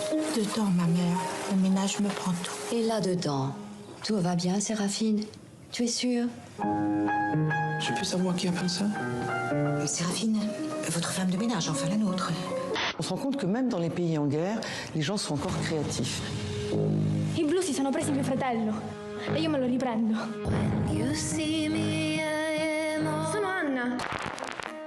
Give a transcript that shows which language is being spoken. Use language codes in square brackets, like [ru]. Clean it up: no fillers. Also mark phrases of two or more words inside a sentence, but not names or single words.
[fr] Dedans, ma mère, le ménage me prend tout. Et là-dedans, tout va bien, Séraphine? Tu es sûre? Je peux savoir qui a fait ça? Séraphine, votre femme de ménage, enfin la nôtre. On se rend compte que même dans les pays en guerre, les gens sont encore créatifs. [it] I blu si sono presi mio fratello e io me lo riprendo. Sono Anna.